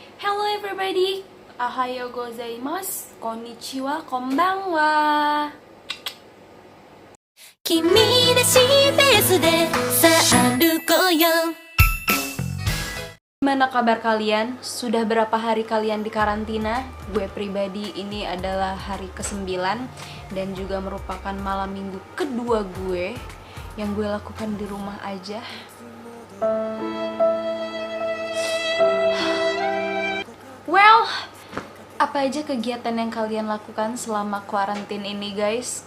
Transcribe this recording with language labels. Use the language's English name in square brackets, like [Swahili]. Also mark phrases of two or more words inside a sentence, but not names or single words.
[English] Hello everybody, [Japanese] おはようございます、こんにちは、こんばんは. 君らしいペースでさあ歩こうよ [Indonesian] Gimana kabar kalian? Sudah berapa hari kalian di karantina? Gue pribadi ini adalah hari ke-9 dan juga merupakan malam minggu kedua gue yang gue lakukan di rumah aja. Well, apa aja kegiatan yang kalian lakukan selama kuarantin ini guys?